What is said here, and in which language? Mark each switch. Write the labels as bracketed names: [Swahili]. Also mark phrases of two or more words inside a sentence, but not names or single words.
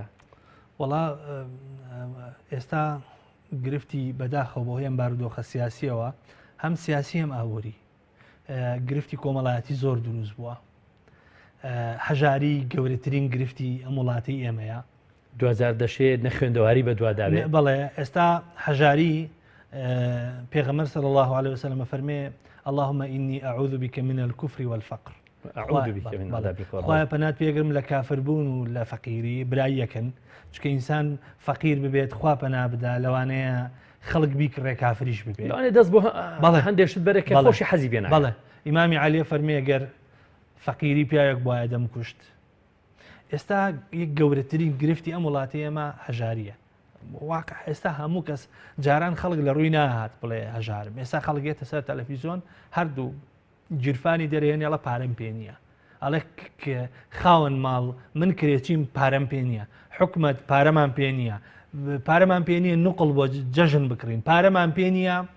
[Central Kurdish] وەڵا ئێستا گرفتی بەداخەوە بۆ هەیەم بارودۆخە سیاسیەوە هەم سیاسی هەم ئاوەری گرفتی کۆمەڵایەتی زۆر دروست بووە هەژاری گەورەترین گرفتی ئەم وڵاتی ئێمەیە 2000 دەشێت نەخوێندەواری بە دوواداوێت بەڵێ ئێستا هەژاری پێغەمبەر [Arabic] صلی الله عليه وسلم [Central Kurdish] فەرمێ [Arabic] اللهم إني أعوذ بك من الكفر والفقر أعوذ بك من عذاب القبر [Central Kurdish] خوایا پەنات پێگرم لە کافربوون و لە فەقیری برای یەکەن چکە ئینسان فەقیر ببێت خوا پەنا بدا لەوانەیە خەڵک بیکڕێ کافریش ببێت لەوانەیە دەست بۆ هەندێشت بەرە کە خۆشی حەزی بێنە بەڵێ ئیمامی عەلیە فەرمێ ئەگەر فەقیری پیاوێک بواە دەمکوشت ئێستا یەک گەورەترین گرفتی ئەم وڵاتی ئێمە هەژاریە واقع ئێستا هەموو کەس جاران خەڵک لە ڕووی ناهات بڵێ هەژارم ئێستا خەڵگێتە سەر تەلەڤیزۆن هەردوو گیرفانی دەرێنێڵە پارەم پێ نییە ئەڵێ خاوەن ماڵ من کرێچیم پارەم پێ نییە حکومەت پارەمان پێ نییە پارەمان پێ نییە نوقڵ بۆ جەژن بکڕین پارەمان پێ نییە